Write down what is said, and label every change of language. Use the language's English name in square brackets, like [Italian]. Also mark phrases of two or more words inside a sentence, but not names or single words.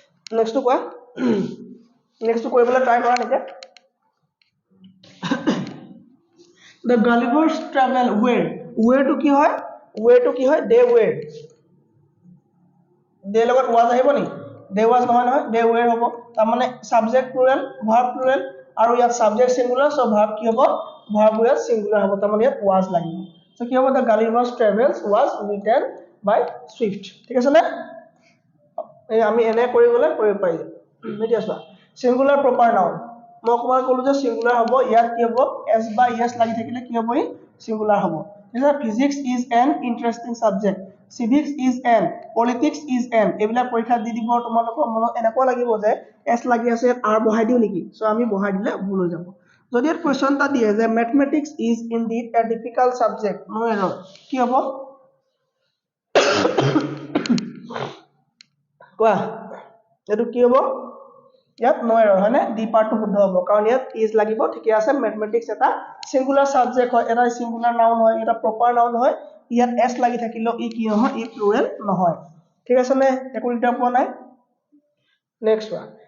[Assamese] নেক্সট কোৱা নেক্সট কৰিবলৈ ট্ৰাই কৰা নেকি [English] The Gullivers travel where? Where to [Assamese] কি হয়? [English] Where to [Assamese] কি হয়? [English] They were. They লগত was [Assamese] আহিব নি? [English] They was [Assamese] নহয় নহয়, [English] they were [Assamese] হ'ব। তাৰ মানে [English] subject plural, verb plural [Assamese] আৰু ইয়াত subject singular, so verb কি হ'ব? Verb ইয়াত singular হ'ব। তাৰ মানে ইয়াত was লাগিব। So কি হ'ব? [English] The Gullivers travels was written by Swift। [Assamese] ঠিক আছে নে? এই আমি এনে কৰি গ'লে কৰিব পাৰি। এতিয়া চোৱা [English] singular proper noun [Assamese] মই অকমান ক'লো যে singular হ'ব ইয়াত কি হ'ব s বা yes লাগি থাকিলে কি হ'ব ই singular হ'ব এতিয়া [English] physics is an interesting subject civics is an [Assamese] politics is an এইবিলাক পৰীক্ষা দি দিব তোমালোকৰ মনত এনেকুৱা লাগিব যে s লাগি আছে ইয়াত r বহাই দিও নেকি সো আমি বহাই দিলে ভুল হৈ যাব যদি এই কোৱেশ্চন এটা দিয়ে যে [English] mathematics is indeed a difficult subject no error [Assamese] কি হ'ব কোৱা এটো কি হ'ব ইয়াত [English] no error [Assamese] হয়নে [English] D part [Assamese] শুদ্ধ হ'ব কাৰণ ইয়াত ইজ লাগিব ঠিকে আছে ম্যাথমেটিক্স এটা [English] singular subject [Assamese] হয় এটা [English] singular noun [Assamese] হয় এটা [English] proper noun [Assamese] হয় ইয়াত এস লাগি থাকিলেও ই কি নহয় ই প্লুৰেল নহয় ঠিক আছে নে একো দিগদাৰ পোৱা নাই [English] next one